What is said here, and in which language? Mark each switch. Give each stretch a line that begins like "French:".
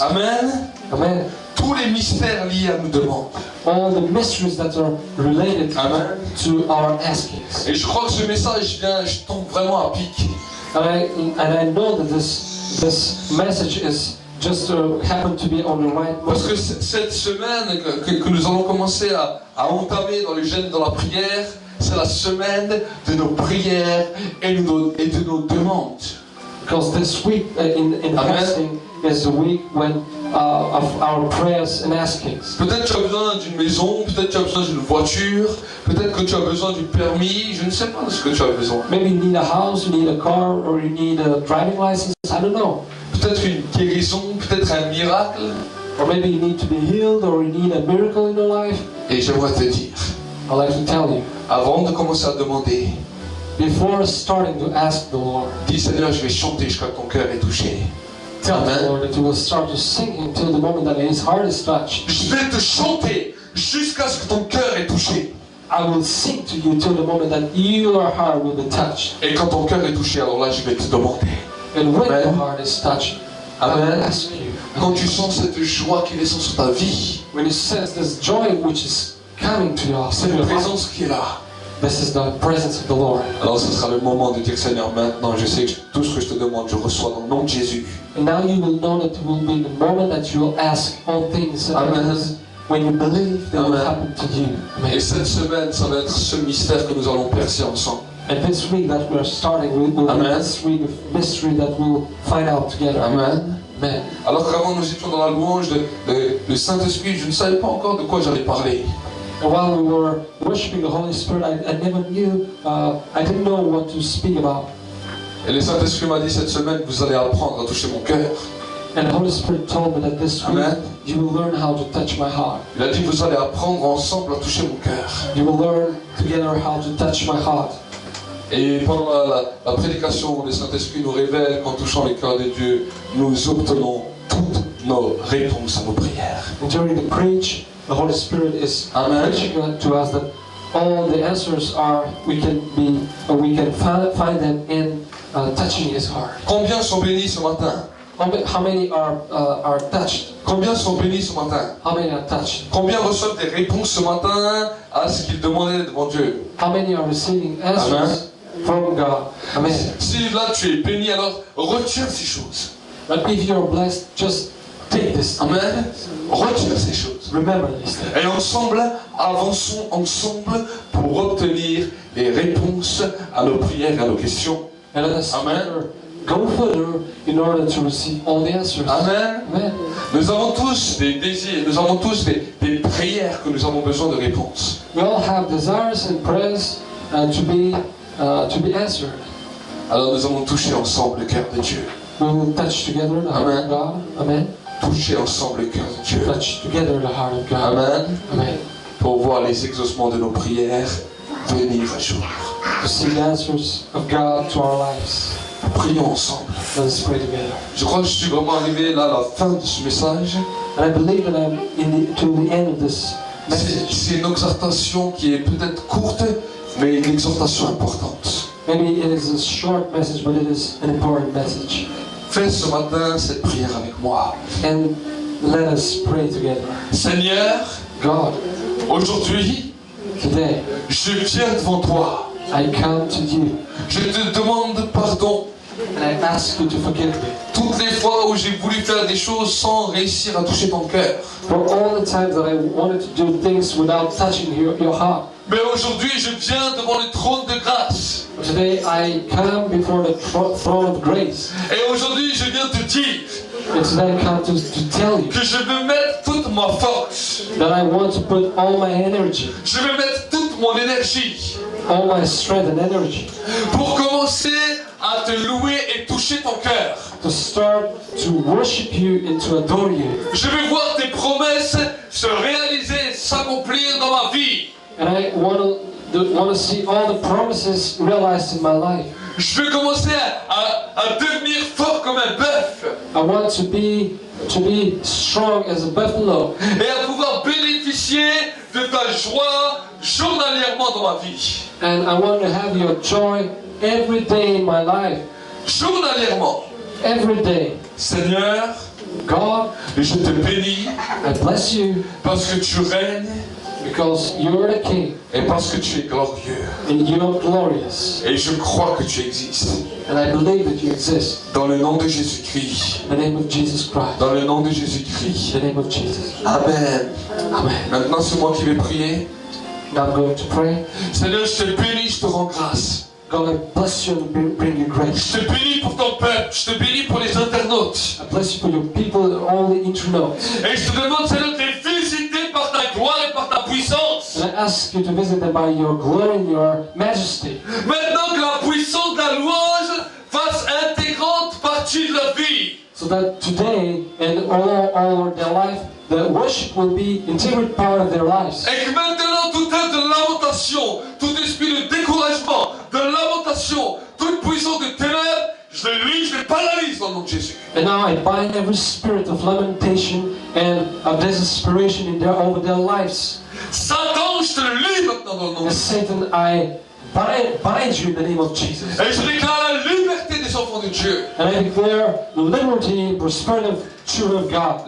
French: Amen. Amen. Tous les mystères liés à nos demandes.
English: All the mysteries that are related Amen. to our askings.
French: Et je crois que ce message je tombe vraiment à pic.
English: And I know that this message is just happened to be on the right
French: Parce
English: moment.
French: que cette semaine que nous allons commencer à entamer dans le jeûne, dans la prière, c'est la semaine de nos prières et de nos demandes.
English: Because this week in Amen. fasting is the week when of our prayers and askings.
French: Peut-être que tu as besoin d'une maison, peut-être que tu as besoin d'une voiture, peut-être que tu as besoin du permis, je ne sais pas de ce que tu as besoin.
English: Maybe you need a house, you need a car, or you need a driving license. I don't know.
French: Peut-être une guérison, peut-être un miracle.
English: Or maybe you need to be healed, or you need a miracle in your life.
French: Et j'aimerais te dire,
English: I'd like to tell you,
French: avant de commencer à demander,
English: before starting to ask the Lord,
French: dis Seigneur, je vais chanter jusqu'à ton cœur est touché.
English: tell Amen. the Lord that you will start to sing until the moment that His heart is touched.
French: Je vais te chanter jusqu'à ce que ton cœur est touché.
English: I will sing to you till the moment that your heart will be touched.
French: Et quand ton cœur est touché, alors là, je vais te demander.
English: And when Amen. your heart is touched, I will Amen. ask you.
French: Quand tu sens cette joie qui descend sur ta vie,
English: When you sense this joy which is coming to your
French: cette
English: heart,
French: présence qui est là,
English: this is the presence of the Lord.
French: alors ce sera le moment de dire Seigneur, maintenant je sais que tout ce que je te demande, je reçois dans le nom de Jésus.
English: And now you will know that it will be the moment that you will ask all things. Amen. When you believe, they will Amen. happen to you.
French: Et Amen. cette semaine, ça va être ce mystère que nous allons percer ensemble.
English: And this week that we are starting, will be Amen. this week of mystery that we will find out together. Amen. Amen.
French: Alors qu'avant nous étions dans la louange de Saint-Esprit, je ne savais pas encore de quoi j'allais parler.
English: And while we were worshiping the Holy Spirit, I never knew, I didn't know what to speak about.
French: Et le Saint-Esprit m'a dit cette semaine, vous allez apprendre à toucher mon cœur.
English: And the Holy Spirit told me that this week Amen. you will learn how to touch my heart.
French: Il a dit, vous allez apprendre ensemble à toucher mon cœur.
English: You will learn together how to touch my heart.
French: Et pendant la prédication, le Saint-Esprit nous révèle qu'en touchant les cœurs de Dieu, nous obtenons toutes nos réponses à nos prières.
English: And during the preach, the Holy Spirit is Amen. preaching to us that all the answers are we can find them in touching His heart.
French: Combien sont bénis ce matin?
English: How many are touched?
French: Combien sont bénis ce matin?
English: How many are touched?
French: Combien reçoivent des réponses ce matin à ce qu'ils demandaient devant Dieu?
English: How many are receiving answers Amen. from God? Amen.
French: Si là tu es béni, alors retiens ces choses.
English: But if you're blessed, just take this.
French: Amen. Retiens ces choses.
English: Remember this thing.
French: Et ensemble, avançons ensemble pour obtenir les réponses à nos prières et à nos questions.
English: And let us Amen. go further in order to receive all the answers. Amen. Amen.
French: Nous avons tous des désirs, nous avons tous des prières que nous avons besoin de réponses.
English: We all have desires and prayers to be answered.
French: Alors nous allons toucher ensemble le cœur de Dieu.
English: We will touch together the heart Amen. of God. Amen.
French: Toucher ensemble le cœur de Dieu.
English: Touch together the heart of God. Amen. Amen.
French: Pour voir les exaucements de nos prières venir à jour.
English: To see the answers of God to our lives.
French: Prions ensemble.
English: Let us pray together.
French: Je crois que je suis vraiment arrivé là à la fin de ce message.
English: And I believe that I'm to the end of this message.
French: C'est une exhortation qui est peut-être courte, mais une exhortation importante.
English: Maybe it is a short message, but it is an important message.
French: Fais ce matin cette prière avec moi.
English: And let us pray together.
French: Seigneur,
English: God,
French: aujourd'hui,
English: today
French: je viens devant toi.
English: I come to you
French: Je te demande pardon.
English: and I ask you to forgive me
French: Toutes les fois où j'ai voulu faire des choses sans réussir à toucher ton cœur.
English: for all the times that I wanted to do things without touching your heart.
French: Mais aujourd'hui, je viens devant le trône de grâce.
English: Today I come before the throne of grace.
French: Et aujourd'hui, je viens te dire
English: And today I come to tell you
French: que je veux mettre toute ma force.
English: that I want to put all my energy,
French: Je veux mettre toute mon énergie
English: all my strength and energy
French: pour commencer à te louer et toucher ton cœur.
English: to start to worship you and to adore you.
French: Je veux voir tes promesses se réaliser, s'accomplir dans ma vie.
English: And I want to see all the promises realized in my life.
French: Je veux commencer à devenir fort comme un bœuf
English: I want to be strong as a buffalo
French: et à pouvoir bénéficier de ta joie journalièrement dans ma vie.
English: and I want to have your joy every day in my life.
French: Journalièrement.
English: Every day.
French: Seigneur,
English: God,
French: je te bénis
English: I bless you
French: parce que tu règnes
English: because you're the King
French: et parce que tu es glorieux.
English: and you're glorious.
French: Et je crois que tu existes.
English: And I believe that you exist.
French: Dans le nom de Jésus-Christ.
English: In the name of Jesus Christ.
French: Dans le nom de
English: In
French: Jésus-Christ.
English: the name of Jesus. Amen. Amen.
French: Maintenant, c'est moi qui vais prier.
English: Now I'm going to pray.
French: Seigneur, je te bénis, je te rends grâce.
English: God, I bless you and bring you grace.
French: Je te bénis pour ton peuple. Je te bénis pour les internautes.
English: I bless you for your people and all the internautes.
French: Et je te demande, Seigneur, de les visiter par ta gloire et par ta puissance.
English: And I ask you to visit them by your glory and your majesty.
French: Maintenant que la puissance de la louange fasse intégrante partie de la vie.
English: So that today and all of their life, the worship will be integral part of their lives.
French: Et que maintenant, tout œuvre de lamentation, tout esprit de découragement, de lamentation, toute puissance de ténèbres, je le lis, je le paralyse dans le nom de Jésus.
English: And now I bind every spirit of lamentation and of desperation over their lives.
French: Satan, je te le lis maintenant dans le nom de
English: And
French: Jésus.
English: Satan, I bind you in the name of Jesus.
French: Et je déclare la liberté des enfants de Dieu.
English: And I declare liberty, prosperity of children of God.